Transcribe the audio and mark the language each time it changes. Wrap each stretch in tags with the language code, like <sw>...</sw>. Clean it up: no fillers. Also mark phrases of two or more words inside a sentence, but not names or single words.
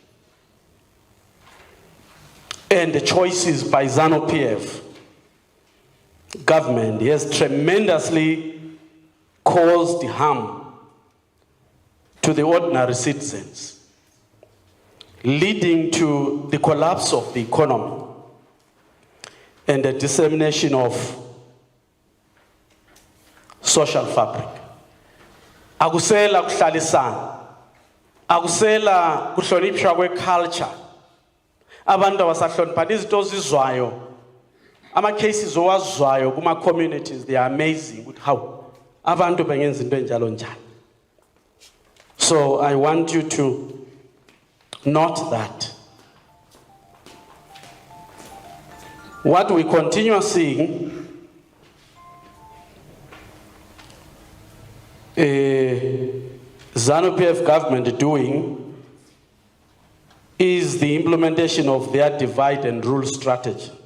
<en>and the choices by ZANU-PF government has tremendously caused harm to the ordinary citizens, leading to the collapse of the economy and the dissemination of social fabric.</en> <nd>Akusela kuhlalisana, akusela kuhlonipha kweculture. Abantu abasahloniphana izinto zizwayo, ama cases owazwayo kuma communities,</nd> <en>they are amazing with how</en> <nd>abantu bengenza into enjalo njani.</nd> <en>So I want you to note that. What we continue seeing ZANU-PF government doing is the implementation of their divide and rule strategy,</en>